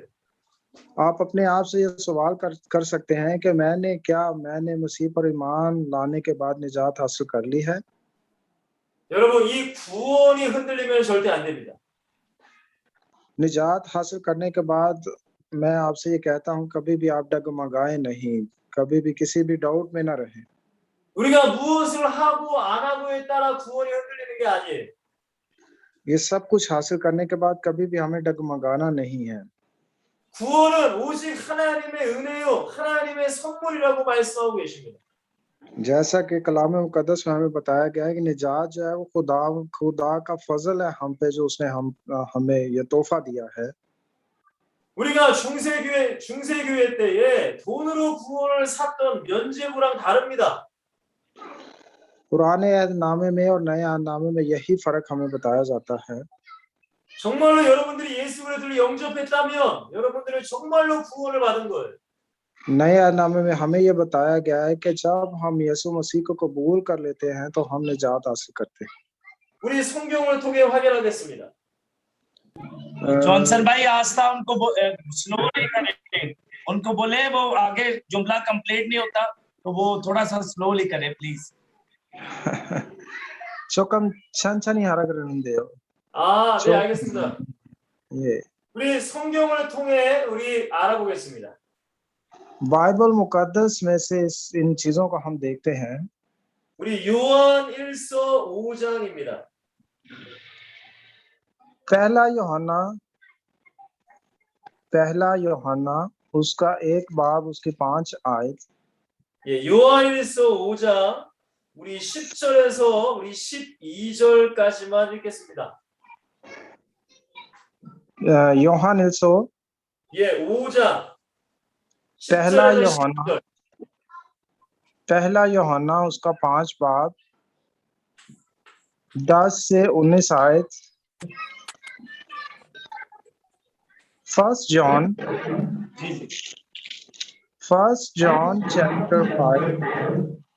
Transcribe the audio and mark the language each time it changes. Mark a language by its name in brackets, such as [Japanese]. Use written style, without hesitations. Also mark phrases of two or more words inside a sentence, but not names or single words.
[Hindi] आप अपने आप से ये सवाल कर सकते हैं कि मैंने मसीह पर ईमान लाने के बाद निजात हासिल कर ली है। [Korean] 여러분 이 구원이 흔들리면 절대 안 됩니다. [Hindi] निजात हासिल करने के बाद मैं आपसे ये कहता हूँ, कभी भी आप डगमगाए नहीं, कभी भी किसी भी डाउट में ना रहें। [Korean] 우리가 무엇을 하고 안 하고에 따라 구원이 흔들리는 게 아니에요. [Hindi] ये सब कुछ हासिल करने के बाद कभी भी हमें डगमगाना नहीं है। [Korean] 구원은 오직 하나님의 은혜요, 하나님의 선물이라고 말씀하고 계십니다. [Hindi] जैसा कि कलाम मुकद्दस में हमें बताया गया है कि निजात जो है वो खुदा का फजल है हम पे, जो उसने हमें ये तोहफा दिया है। [Korean] 우리가 중세교회 때에 돈으로 구원을 샀던 면죄부랑 다릅니다. [Hindi] पुराने अहदनामे में और नए अहदनामे में यही फर्क हमें बताया जाता है। [Korean] 정말로 여러분들이 예수 그리스도를 영접했다면 여러분들은 정말로 구원을 받은 거예요. [Hindi] नए अहदनामे में हमें ये बताया गया है कि जब हम यीशु मसीह को कबूल कर लेते हैं तो हम निजात हासिल करते हैं। [Korean] 우리 성경을 통해 확인하겠습니다. [Hindi] जॉनसन भाई आस्था उनको स्लोली करें, उनको बोले वो आगे जुमला कंप्लीट नहीं होता तो वो थोड़ा सा स्लोली करे प्लीज. [Korean] 조금 천천히 하라 그러는데요. 아, 네, 알겠습니다. 예. 우리 성경을 통해 우리 알아보겠습니다. [Hindi] बाइबल मुकद्दस में से इन चीजों को हम देखते हैं। [Korean] 우리 요한 1서 5장입니다. [Hindi] पहला यूहन्ना उसका 1 बाब उसकी 5 आयत। [Korean] 예, 요한 1서 5장 우리 10절에서 우리 12절까지만 읽겠습니다. [Hindi] यूहन्ना 1 [Korean] 예, 5장 [Hindi] पहला यूहन्ना उसका 5 बाब 10 से 19 आयत। [English] First John chapter 5।